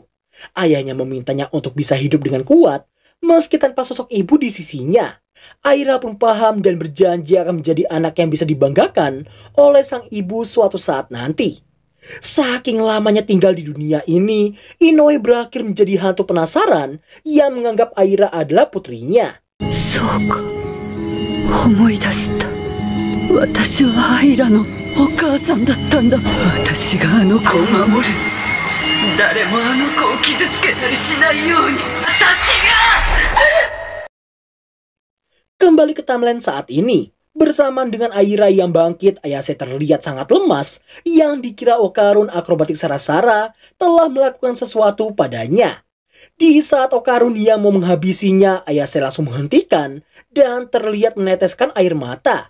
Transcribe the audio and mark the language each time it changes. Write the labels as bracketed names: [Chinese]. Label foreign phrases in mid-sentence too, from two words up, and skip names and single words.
[Indonesian] Ayahnya memintanya untuk bisa hidup dengan kuat, meski tanpa sosok ibu di sisinya. Aira pun paham dan berjanji akan menjadi anak yang bisa dibanggakan oleh sang ibu suatu saat nanti. Saking lamanya tinggal di dunia ini, Inoue berakhir menjadi hantu penasaran yang menganggap Aira adalah putrinya. [Japanese] そうか、思い出した. 私はアイラのお母さんだったんだ. 私があの子を守る. 誰もあの子を傷つけたりしないように. 私が! [Indonesian] Kembali ke timeline saat ini. Bersamaan dengan Aira yang bangkit, Ayase terlihat sangat lemas, yang dikira Okarun akrobatik Sarasara telah melakukan sesuatu padanya. Di saat Okarun yang mau menghabisinya, Ayase langsung menghentikan dan terlihat meneteskan air mata.